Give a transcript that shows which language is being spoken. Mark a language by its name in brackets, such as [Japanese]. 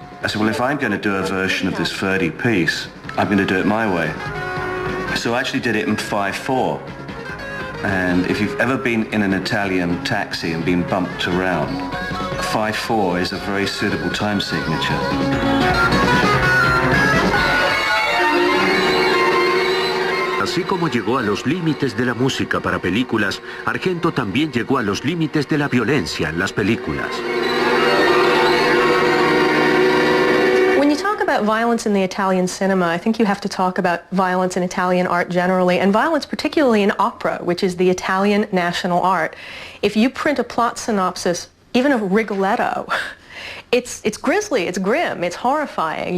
[English] I said, "Well, if I'm going to do a version of this Verdi piece, I'm going to do it my way." So I actually did it in 5/4. And if you've ever been in an Italian taxi and been bumped around, 5/4 is a very suitable time signature. [Spanish] Así como llegó a los límites de la música para películas, Argento también llegó a los límites de la violencia en las películas. [English] When you talk about violence in the Italian cinema, I think you have to talk about violence in Italian art generally, and violence particularly in opera, which is the Italian national art. If you print a plot synopsis, even of Rigoletto, it's grisly, it's grim, it's horrifying.